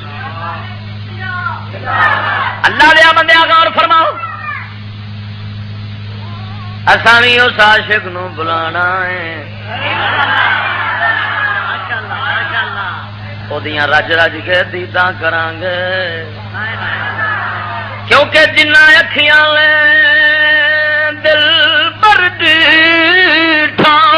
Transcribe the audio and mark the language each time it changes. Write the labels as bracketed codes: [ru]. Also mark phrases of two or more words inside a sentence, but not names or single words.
[pa] اللہ دیا بندے غور فرماؤ، اساں وی اس عاشق نو بلانا ہے، اودیاں رج رج کے دیداں کران گے، کیونکہ جنہ اکھیاں لے دل بر ڈیٹھا،